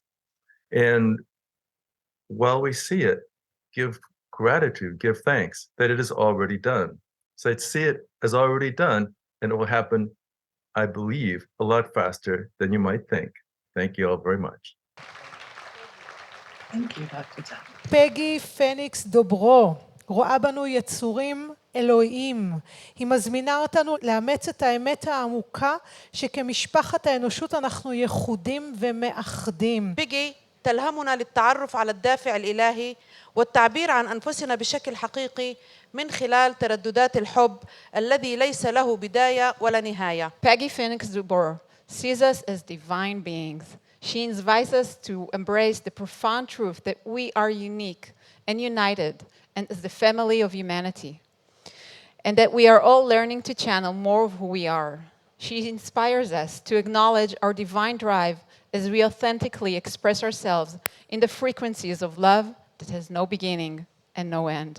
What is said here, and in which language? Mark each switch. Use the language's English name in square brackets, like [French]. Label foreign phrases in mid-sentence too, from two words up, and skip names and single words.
[English] And while we see it, give gratitude, give thanks that it is already done. So I'd see it as already done, and it will happen, I believe, a lot faster than you might think. Thank you all very much. Thank you, Dr. Tom. [Hebrew] פגי פניקס דוברו רואה בנו יצורים אלוהים. היא מזמינה אותנו לאמץ את האמת העמוקה שכמשפחת האנושות אנחנו ייחודים ומאחדים. [Arabic] بيجي تلهمنا للتعرف على الدافع الإلهي والتعبير عن أنفسنا بشكل حقيقي من خلال ترددات الحب الذي ليس له بداية ولا نهاية. [English] Peggy Phoenix Dubro sees us as divine beings. She invites us to embrace the profound truth that we are unique and united and as the family of humanity, and that we are all learning to channel more of who we are. She inspires us to acknowledge our divine drive as we authentically express ourselves in the frequencies of love that has no beginning and no end.